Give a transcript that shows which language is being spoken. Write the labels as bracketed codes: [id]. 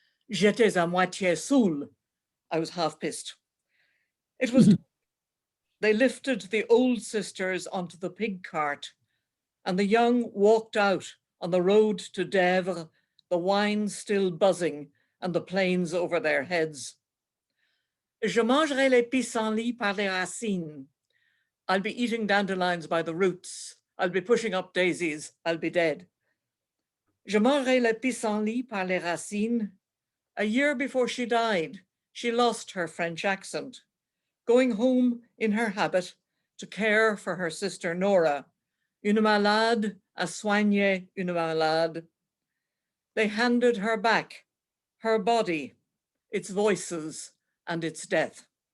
[fr] J'étais à moitié saoul. [en] I was half pissed. It was, they lifted the old sisters onto the pig cart, and the young walked out on the road to Dèvres, the wine still buzzing and the plains over their heads. [fr] Je mangerai les pissenlits par les racines. [en] I'll be eating dandelions by the roots. I'll be pushing up daisies. I'll be dead. [fr] Je mangerai les pissenlits par les racines. [en] A year before she died, she lost her French accent, going home in her habit to care for her sister Nora, [fr] une malade à soigner une malade. [en] They handed her back her body, its voices, and its death.